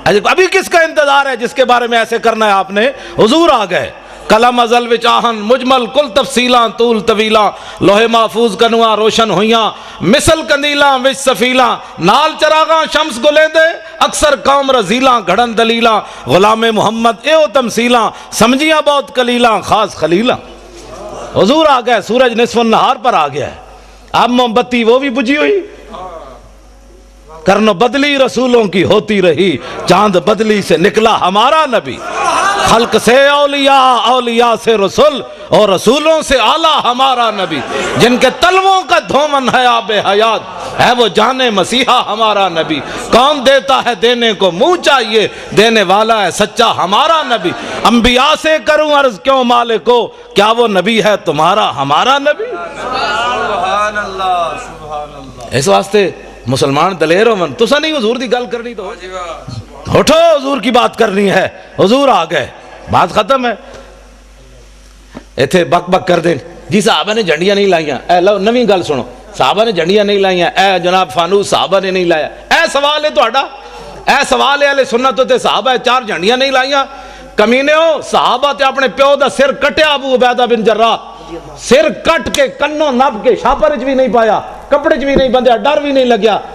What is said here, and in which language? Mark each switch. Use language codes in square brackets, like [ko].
[ur] ابھی کس کا انتظار ہے جس کے بارے میں ایسے کرنا ہے آپ نے؟ حضور آ گئے. [pa] کلم ازل وچ آہن مجمل کل تفصیلاں طول طویلاں لوہے محفوظ کنواں روشن ہویاں مثل کندیلاں وچ سفیلاں نال چراغاں شمس گلیندے اکثر قوم رزیلاں گھڑن دلیلاں غلام محمد ایو تمثیلاں سمجھیاں بہت کلیلاں خاص خلیلاں. [ur] حضور آ گئے. سورج نصف النہار پر آ گیا ہے. اب موم بتی وہ بھی بجھی ہوئی. کرن بدلی رسولوں کی ہوتی رہی چاند بدلی سے نکلا ہمارا نبی. خلق سے اولیاء اولیاء سے رسول اور رسولوں سے اعلیٰ ہمارا نبی. جن کے تلووں کا دھومن ہے آب حیات ہے وہ جانے مسیحا ہمارا نبی. کون دیتا ہے دینے کو منہ چاہیے دینے والا ہے سچا ہمارا نبی. انبیاء سے کروں عرض کیوں مالکو کیا وہ نبی ہے تمہارا ہمارا نبی. سبحان اللہ سبحان اللہ. [pa] اس واسطے مسلمان دلیر ہو من تسا نہیں حضور دی گل کرنی تو اٹھو [ur] حضور کی بات کرنی ہے. حضور آ گئے. بات ختم ہے. [pa] ایتھے بک بک کر دیں جی صحابہ نے جھنڈیاں نہیں لائیاں. اے لو نویں گل سنو. صحابہ نے جھنڈیاں نہیں لائیاں. اے جناب فانوس صحابہ نے نہیں لایا. اے سوال ہے تہاڈا. اے سوال ہے اہل سنت تے صحابہ چار جھنڈیاں نہیں لائیاں. کمینیو صحابہ تے اپنے پیو دا سر کٹیا ابو عبیدہ بن جراح. سر کٹ کے کنوں نب کے شاپر بھی نہیں پایا کپڑے بھی نہیں بندھیا ڈر بھی نہیں لگیا.